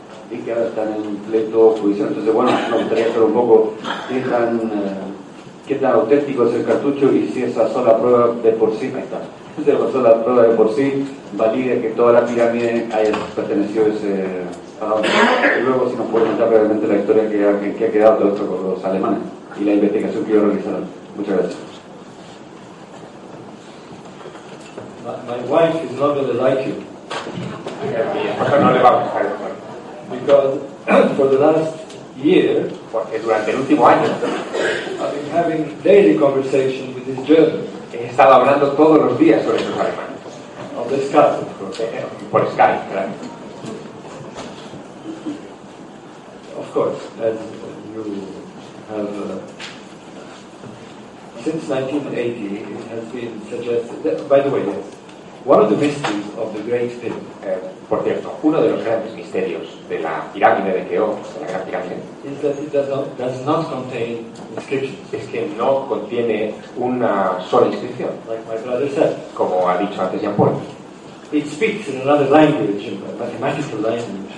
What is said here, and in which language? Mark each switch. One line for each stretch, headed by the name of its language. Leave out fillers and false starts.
Spanish: Y que ahora están en pleno juicio. Entonces, bueno, me gustaría saber un poco qué tan auténtico es el cartucho y si esa sola prueba de por sí, ahí está, si esa sola prueba de por sí valide que toda la pirámide haya pertenecido a ese faraón. Y luego, si nos puede contar brevemente la historia que ha quedado todo esto con los alemanes y la investigación que ellos realizaron. Muchas gracias.
English: My wife is not going to like you.
Spanish: Porque no le va a gustar el cuerpo.
English: Because for the last year,
Spanish: porque durante el último año,
English: I've been having daily conversation with this German.
Spanish: He estado hablando todos los días sobre estos alemanes.
English: On the Skype,
Spanish: por Skype, claro.
English: Of course, as you have, since 1980, it has been suggested. That, by the way, yes, one of the mysteries of the Great Pyramid.
Spanish: Por cierto, uno de los grandes misterios de la pirámide de Keops, de la gran pirámide,
English: is that it does not contain inscriptions.
Spanish: Es que no contiene una sola inscripción,
English: like my brother said.
Spanish: Como ha dicho antes Jean Paul.
English: It speaks in another language, in a mathematical language.